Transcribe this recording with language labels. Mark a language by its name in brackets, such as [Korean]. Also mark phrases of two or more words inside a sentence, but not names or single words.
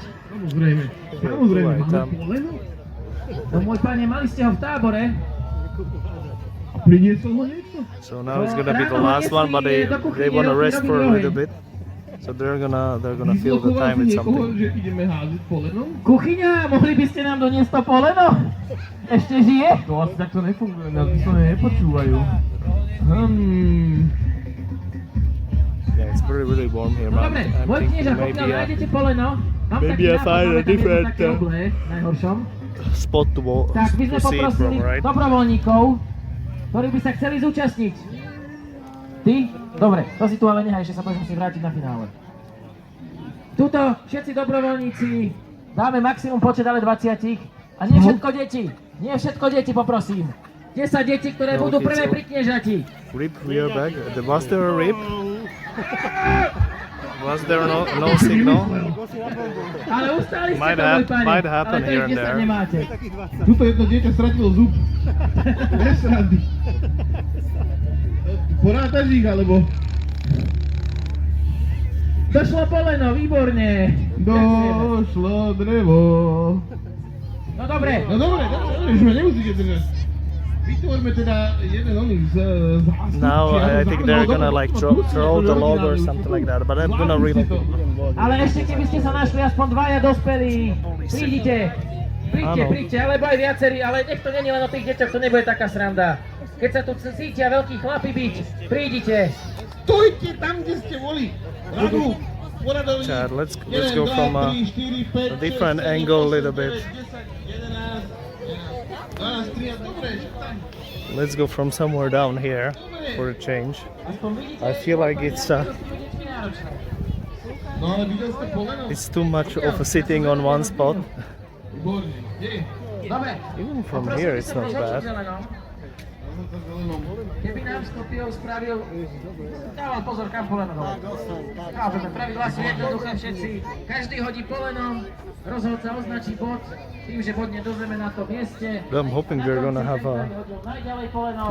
[Slovak] Samozrejme. Samozrejme, Aj máme tam. poleno. No môj pane, mali ste ho v tábore. A priniesol ho niečo? [English] So now it's gonna be the last one, but they wanna rest for a little bit. So they're gonna fill the time with something. [Slovak] Že ideme háziť polenom? Kuchyňa, mohli by ste nám doniesť to poleno? Ešte žije? To asi takto nefunguje, nás to nepočúvajú. [English] Yeah, it's really warm here, man. [Slovak] Dobre, [English] I'm [Slovak] môj [English] thinking [Slovak] knieža, pokiaľ [English] maybe [Slovak] nájdete poleno, mám [English] maybe [Slovak] taký [English] I [Slovak] nápad, [English] find a [Slovak] máme tam jedno [English] different, [Slovak] také oblé, najhoršom. [English] spot to [Slovak] Tak by sme [English] see it [Slovak] poprosili [English] from, right? [Slovak] dobrovoľníkov, ktorí by sa chceli zúčastniť. Ty? Dobre, to si tu ale nehaj, ešte sa budeš musieť vrátiť na finále. Tuto všetci dobrovoľníci, dáme maximum počet ale 20 a nie všetko deti. Nie všetko deti, poprosím. 10 detí, ktoré No, budú [English] okay, [Slovak] prvé [English] so- [Slovak] pri kniežati. [English] Rip, we are back. Was there a rip? Was there no signal? [Slovak] Ale ustali ste [English] Might [Slovak] to, môj pane, [English] might happen [Slovak] ale to [English] here [Slovak] ich [English] and [Slovak] 10 [English] there. [Slovak] nemáte. Tuto jedno dieťa stratilo zub. Bez rady. Porátaš ich, alebo? Došlo poleno, výborne. Došlo drevo. No dobre, No dobre, už ma nemusíte držať. Vytvorme teda jeden oných z [English] Now I think they're gonna like throw the log or something like that. But I'm gonna really. [Slovak] ale ešte keby ste sa našli aspoň dvaja dospelí, prídite, Áno. príďte, alebo aj viacerí, ale nech to není len o tých deťoch, to nebude taká sranda. Keď sa tu cítia veľkí chlapi byť, prídite. Stojte tam, kde ste boli. Radu. Poradovník. [English] Chad, let's go from a different angle a little bit. [Slovak] 12, 13, dobre, že tam. [English] Let's go from somewhere down here for a change. [Slovak] Aspoň vidíte, [English] I feel like it's [Slovak] No ale videl ste poleno? [English] it's too much of a sitting on one spot. [Slovak] Výborne. Kde? dobre. [English] Even from here it's not bad. [Slovak] Keby nám Skopjov spravil, dával pozor, kam poleno dole. Chápeme, pravidlá sú jednoduché všetci. Každý hodí polenom, rozhodca označí bod, tým, že bodne do zeme na tom mieste. [English] I'm hoping we're gonna have a [Slovak] Najďalej poleno